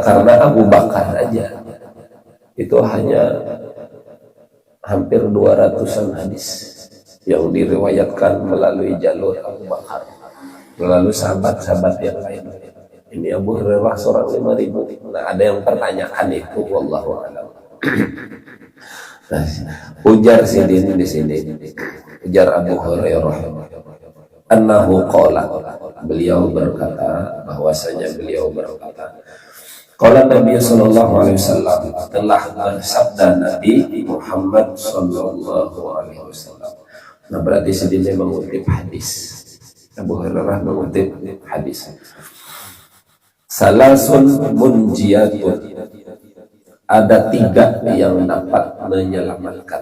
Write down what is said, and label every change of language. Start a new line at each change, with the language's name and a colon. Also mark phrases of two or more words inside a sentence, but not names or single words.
Indonesian: Karena Abu Bakar aja itu hanya hampir 200-an hadis yang diriwayatkan melalui jalur Abu Bakar, melalui sahabat-sahabat yang lain. Ini Abu Hurairah seorang 5.000. Nah, ada yang pertanyakan itu,
Arabic: wallahu a'lam.
Indonesian: Nah, ujar sidin di sini, ujar Abu Hurairah,
Arabic: annahu qala,
Indonesian: beliau berkata, bahwasanya beliau berkata,
Arabic: qala Nabi sallallahu alaihi wasallam,
Indonesian: telah bersabda Nabi Muhammad
Arabic: sallallahu alaihi wasallam.
Indonesian: Nah, berarti sidinnya mengutip hadis. Abu Hurairah mengutip hadis.
Arabic: Salasun munjiyatun,
Indonesian: ada 3 yang dapat menyelamatkan.